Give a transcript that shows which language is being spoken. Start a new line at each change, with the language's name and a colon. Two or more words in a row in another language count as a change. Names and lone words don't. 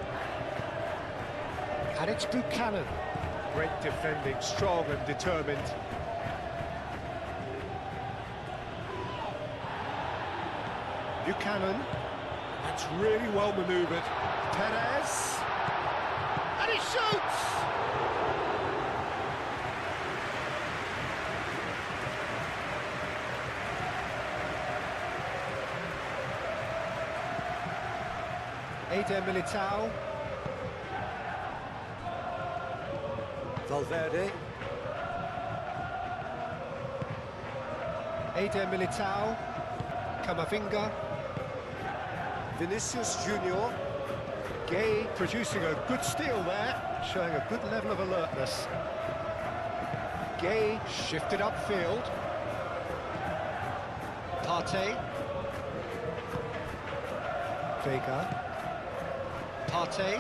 English: And it's Buchanan. Great defending, strong and determined. Buchanan. That's really well manoeuvred. Perez. And he shoots! Eder Militao. Valverde. Eder Militao. Camavinga. Vinicius Junior. Gay producing a good steal there, showing a good level of alertness. Gay shifted upfield. Partey. Vega. Partey.